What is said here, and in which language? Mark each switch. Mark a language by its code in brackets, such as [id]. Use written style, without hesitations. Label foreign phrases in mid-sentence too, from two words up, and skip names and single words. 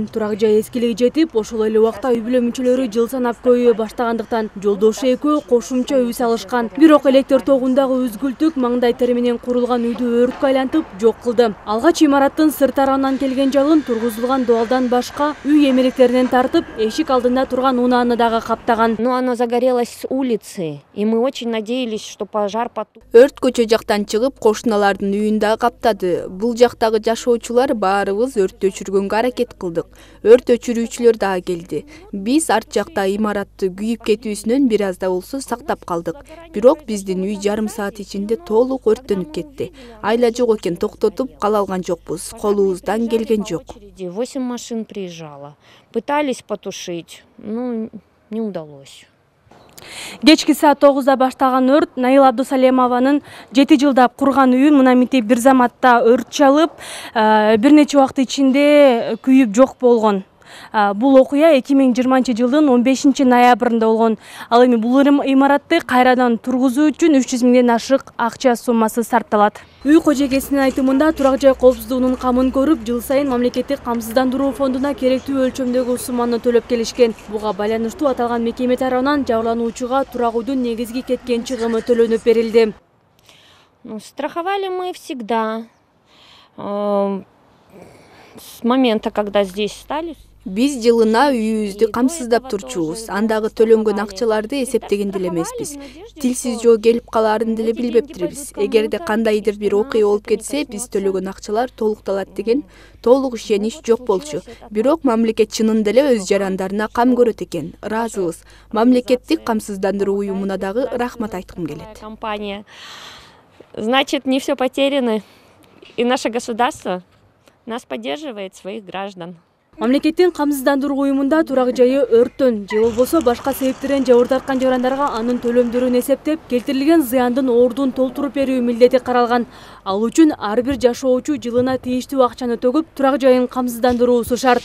[ky] Турак жай эскилиги жетип, ошол эле убакта үй бүлө мүчөлөрү жыл санап көбөйө баштагандыктан жолдошу экөө кошумча үй салышкан. Бирок электр тогундагы үзгүлтүк маңдай тери менен курулган үйдү өрткө айлантып жок кылды. Алгач имараттын сырт тарабынан келген жалын тургузулган дуалдан башка үй эмеректеринен тартып, эшик алдында турган унааны дагы каптаган. [ru] Но оно загорелось с улицы, и мы очень надеялись, что пожар потух. [ky] Өрт көчө жактан чыгып, кошуналардын үйүн да каптады. Бул жактагы жашоочулар баарыбыз өрттү өчүргөнгө аракет кылдык. Өрт өчүрүүчүлөр дагы келди. Биз арт жакта имаратты күйүп кетүүсүнөн бир аз да болсо сактап калдык. Бирок биздин үй жарым саат ичинде толук өрттөнүп кетти. Айла жок экен, токтотуп кала алган жокпуз. Колубуздан келген жок. [ru] 8 машин приезжало. Пытались потушить, но не удалось. [ky] Кечки саат 9-да баштаган өрт Наила Абдусалямованын 7 жылдап курган үйүн мына мынтип бир заматта өрт чалып, бир нече убакыт ичинде күйүп жок болгон. Бул окуя 2020-жылдын 15-ноябрында болгон. Ал эми бул имаратты кайрадан тургузуу үчүн 300 миңден ашык акча суммасы сарпталат. Үй кожекесинин айтымында турак жай коопсуздугунун камын көрүп, жыл сайын мамлекеттик камсыздандыруу фондуна керектүү өлчөмдөгү сумманы төлөп келишкен. Буга байланыштуу аталган мекеме тарабынан жабырлануучуга турак үйдүн негизги кеткен чыгымы төлөнүп берилди. [ru] Страховали мы всегда. С момента, когда здесь стали. [ky] Биз жылына үйүбүздү камсыздап турчубуз. Андагы төлөнгөн акчаларды эсептеген деле эмеспиз. Тилсиз жөө келип калаарын деле билбептирбиз. Эгерде кандайдыр бир окуя болуп кетсе, биз төлөгөн акчалар толукталат деген толук ишенич жок болчу. Бирок мамлекет чынында эле өз жарандарына кам көрөт экен. Ыраазыбыз. Мамлекеттик камсыздандыруу уюмуна дагы рахмат айткым келет. Компания. [ru] Значит, не все потеряно. И наше государство нас поддерживает, своих граждан. [ky] Мамлекеттин камсыздандыруу уюмунда турак жайы өрттөн же болбосо башка себептерден жабыр тарткан жарандарга анын төлөмдөрүн эсептеп, келтирилген зыяндын ордун толтуруп берүү милдети каралган. Ал үчүн ар бир жашоочу жылына тийиштүү акчаны төгүп, турак жайын камсыздандыруусу шарт.